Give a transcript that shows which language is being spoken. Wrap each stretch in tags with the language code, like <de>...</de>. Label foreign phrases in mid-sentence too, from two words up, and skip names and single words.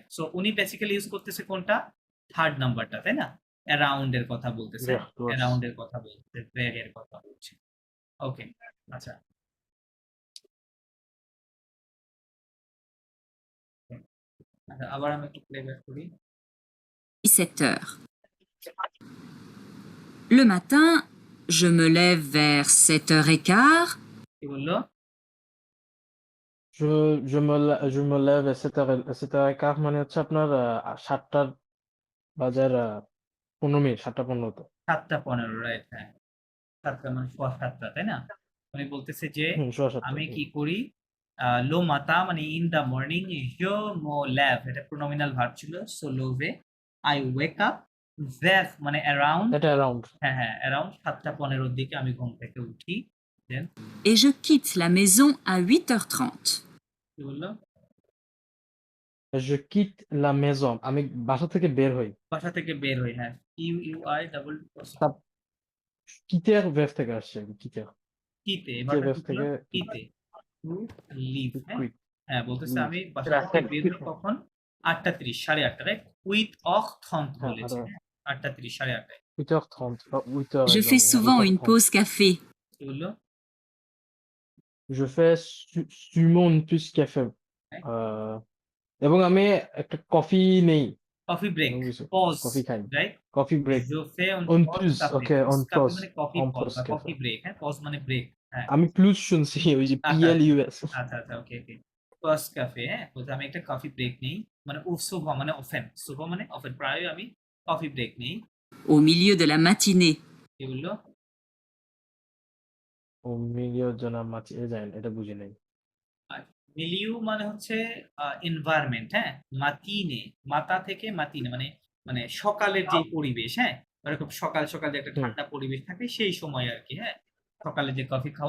<bn>সো উনি বেসিক্যালি ইউজ করতেছে কোনটা,</bn> <en>third number,</en> <bn>তাই না, অ্যারাউন্ড এর কথা বলতেছে, অ্যারাউন্ড এর কথা বলতেছে, ভেগ এর কথা বলছে। ওকে আচ্ছা আবার আমি একটু প্লেব্যাক করি।</bn> <fr>17h. Le matin, je me lève vers 7h15.</fr> <bn>কি বললো,</bn> <fr>je me lève à 7h15</fr> <bn>মানে হচ্ছে আপনার 7টা বাজার 15 মিনিট 7টা 15 তো 7টা 15, রাইট, হ্যাঁ 7টা মানে 7টা, তাই না, উনি বলতেছে যে সোয়া 7টা আমি কি করি,</bn> <fr>le matin</fr> <bn>মানে</bn> <en>in the morning,</en> <fr>je me lève</fr> <bn>এটা</bn> <en>pronominal verb</en> <bn>ছিল, সো লোভে,</bn> <en>I wake up,</en> <bn>ভ্যাভ মানে অ্যারাউন্ড, এটা অ্যারাউন্ড হ্যাঁ হ্যাঁ অ্যারাউন্ড 7টা 15 দিকে আমি ঘুম থেকে উঠি। দেন</bn> <fr>Et je quitte la maison à 8h30.</fr> <bn>কি বললো,</bn> <fr>je quitte la maison</fr> <bn>আমি বাসা থেকে বের হই বাসা থেকে বের হই, হ্যাঁ QUI ডাবল quitter verb থেকে আসছে quitter কিতে, quitter verb থেকে</bn> <en>কিতে to leave, quit</en> <bn>হ্যাঁ বলতেছে leave। আমি বাসা থেকে বের হই কখন, 8টা 30 8:30, রাইট</bn> <fr>huit heures trente</fr> <bn>হ্যাঁ বলেছে, 8টা 30 8:30।</bn> <fr>8h30 8h Je fais souvent une pause café.</fr> <bn>কি বললো,</bn> <fr>je fais sûrement une pause café</fr> <bn>এবং আমি একটা কফি নেই</bn> <en>coffee break,</en> <bn>এরকম কিছু পজ, কফি খাই রাইট</bn> <en>coffee break</en> <fr>je fais on pause pause café, okay on café pause</fr> <bn>মানে কফি</bn> <fr>on পজ pause</fr> <bn>বা</bn> <fr>café</fr> <en>coffee break,</en> <bn>হ্যাঁ পজ মানে ব্রেক, হ্যাঁ আমি প্লুস শুনছি ওই যে PLUS আচ্ছা আচ্ছা ওকে ওকে</bn> <fr>pause café,</fr> <bn>হ্যাঁ বলতে আমি একটা</bn> <en>coffee break</en> <bn>নেই, মানে সোফা মানে অফেন, সোফা মানে অফেন, প্রায় আমি</bn> <en>coffee break</en> <bn>নেই।</bn> <fr>Au milieu de la matinée.</fr> <bn>কি বললো, ও মিলিয়ন জনা মাছি জানেন এটা বুঝি নাই মিলিউ মানে হচ্ছে এনভায়রনমেন্ট, হ্যাঁ মাতিনে, মাতা থেকে মাতিনে মানে মানে সকালের যে পরিবেশ, হ্যাঁ এরকম সকাল সকাল যে একটা ঠান্ডা পরিবেশ থাকে সেই সময় আর কি, হ্যাঁ সকালে যে কফি খাওয়ার,</bn>